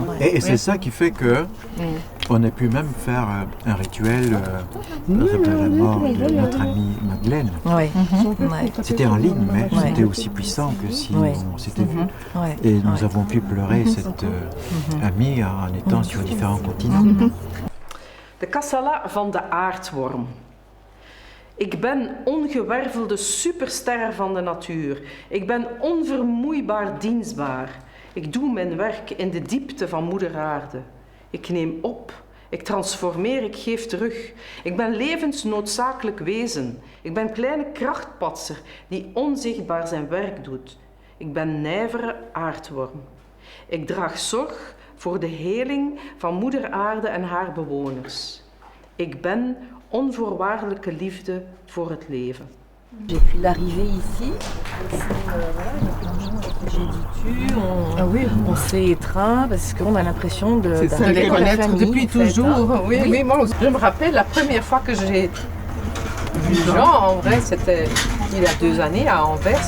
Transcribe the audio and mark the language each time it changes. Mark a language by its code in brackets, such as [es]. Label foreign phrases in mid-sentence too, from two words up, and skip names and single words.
[fr] Et c'est ça qui fait que on a pu même faire un rituel de la mort de notre amie Madeleine. C'était en ligne, mais c'était aussi puissant que si on s'était vu. Et nous avons pu pleurer cette amie en étant sur différents continents. [nl] De Kassala van de aardworm. Ik ben ongewervelde superster van de natuur. Ik ben onvermoeibaar dienstbaar. Ik doe mijn werk in de diepte van moeder aarde. Ik neem op, ik transformeer, ik geef terug. Ik ben levensnoodzakelijk wezen. Ik ben kleine krachtpatser die onzichtbaar zijn werk doet. Ik ben nijvere aardworm. Ik draag zorg voor de heling van moeder aarde en haar bewoners. Ik ben onvoorwaardelijke liefde voor het leven. [fr] J'ai pu l'arriver ici, on s'est étreint parce qu'on a l'impression de les connaître depuis toujours. Oui, moi aussi. Je me rappelle la première fois que j'ai vu Jean, en vrai, c'était il y a 2 années à Anvers.